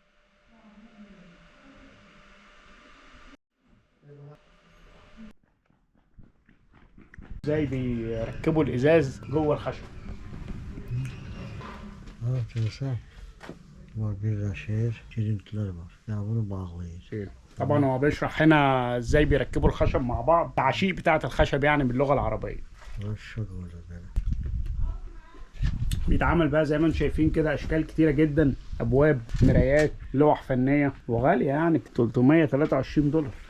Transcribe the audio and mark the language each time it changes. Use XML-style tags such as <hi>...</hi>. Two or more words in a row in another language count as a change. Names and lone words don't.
<ar>ازاي بيركبوا الازاز جوه الخشب؟</ar> <tr>Arkadaşlar var bir şehir girintiler var. Ya bunu bağlayın.</tr> <ar>طبعا هو بيشرح هنا ازاي بيركبوا الخشب مع بعض، التعشيق بتاعة الخشب يعني باللغة العربية. الشغل ده بيتعمل بقى زي ما انتم شايفين كده اشكال كتيرة جدا، ابواب، مرايات، لوح فنية، وغالية يعني ب $323.</ar>